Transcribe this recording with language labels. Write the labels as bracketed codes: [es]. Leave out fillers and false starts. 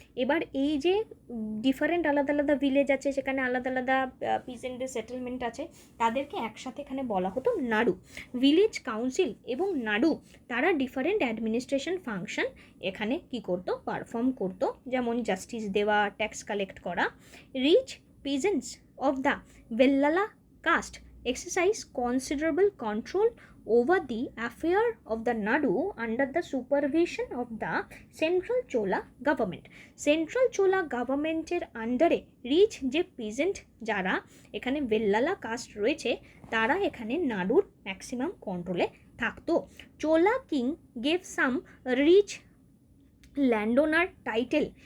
[bn] এবার এই যে ডিফারেন্ট আলাদা আলাদা ভিলেজ আছে, সেখানে আলাদা আলাদা পিজেন্টের সেটেলমেন্ট আছে, তাদেরকে একসাথে এখানে বলা হতো নাডু। ভিলেজ কাউন্সিল এবং নাডু তারা ডিফারেন্ট অ্যাডমিনিস্ট্রেশন ফাংশন এখানে কি করতো, পারফর্ম করতো, যেমন জাস্টিস দেওয়া, ট্যাক্স কালেক্ট করা। [en] Rich peasants of the Vellala caste exercise considerable control over the affair of the Nadu under the supervision of the Central Chola government. [bn] Central Chola গভর্নমেন্টের আন্ডারে rich যে পিজেন্ট যারা এখানে ভেল্লালা কাস্ট রয়েছে তারা এখানে নাডুর ম্যাক্সিমাম কন্ট্রোলে থাকতো। [en] Chola king gave some rich land title.